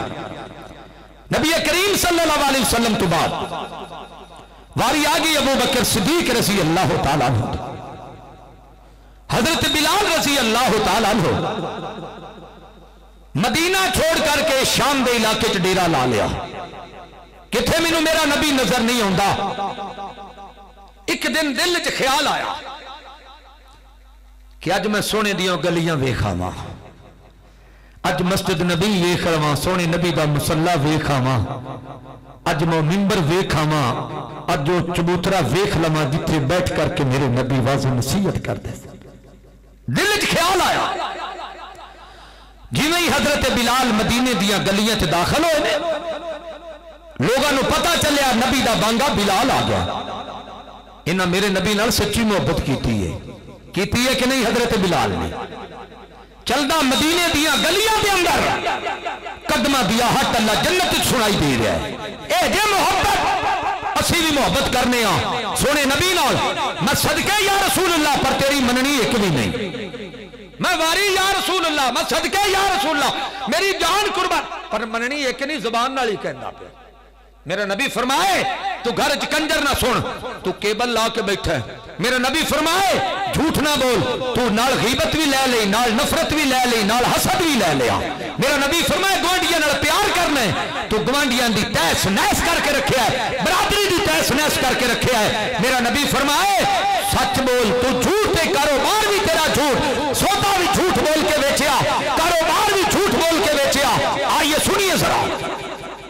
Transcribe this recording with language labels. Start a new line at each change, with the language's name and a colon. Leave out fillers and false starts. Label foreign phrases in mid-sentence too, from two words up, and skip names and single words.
Punjabi: نبی کریم
Arabic: صلی اللہ علیہ وسلم
Punjabi: تو بعد واری آگئی ابو بکر صدیق
Arabic: رضی اللہ تعالیٰ عنہ,
Punjabi: حضرت بلال
Arabic: رضی اللہ تعالیٰ عنہ
Punjabi: مدینہ چھوڑ کر کے شام دے علاقے چ ڈیرا لا لیا. کتھے مینوں میرا نبی نظر نہیں ہوندا. ایک دن دل وچ خیال آیا کہ اج میں سونے دیاں گلیاں ویکھاواں, اج مسجد نبی ویکھاواں, سونے نبی دا مصلی ویکھاواں, اج میں منبر ویکھاواں, اج جو چبوترا ویکھ لواں جتھے بیٹھ کر کے میرے نبی واضح نصیحت کردے. دل وچ خیال آیا جویں ہی حضرت بلال مدینے دیاں گلیاں تے داخل ہوئے نے لوگاں نو پتہ چلیا نبی دا بانگا بلال آ گیا. انہاں میرے نبی نال سچی محبت کیتی ہے کہ نہیں. حضرت بلال نے چلدا مدینے دیاں گلیاں دے اندر قدمہ دیا ہٹ اللہ جنت سنائی دے رہا ہے. اے جے محبت اسی بھی محبت کرنے ہاں سونے نبی نال. میں صدقے
Arabic: یا رسول اللہ
Punjabi: پر تیری مننی ایک بھی نہیں, میں واری
Arabic: یا رسول اللہ,
Punjabi: میں صدقے
Arabic: یا رسول اللہ,
Punjabi: میری جان قربان پر مننی ایک نہیں, زبان نال ہی کہندا پیا. میرا نبی فرمائے تو گھر چ کنجر نہ سن, تو کیبل لا کے بیٹھا ہے. میرا نبی فرمائے جھوٹ نہ بول, تو نال غیبت بھی لے لئی, نال نفرت بھی لے لئی, نال حسد بھی لے لیا. میرا نبی فرمائے گوانڈیاں نال پیار کرنا ہے تو گوانڈیاں دی تیس نیس کر کے رکھیا ہے, برادری دی تیس نیس کر کے رکھیا ہے. میرا نبی فرمائے سچ بول, تو جھوٹ تے کاروبار بھی تیرا جھوٹ, سودا بھی جھوٹ بول کے بیچیا, کاروبار بھی جھوٹ بول کے بیچیا.
Urdu: آئیے سنیے ذرا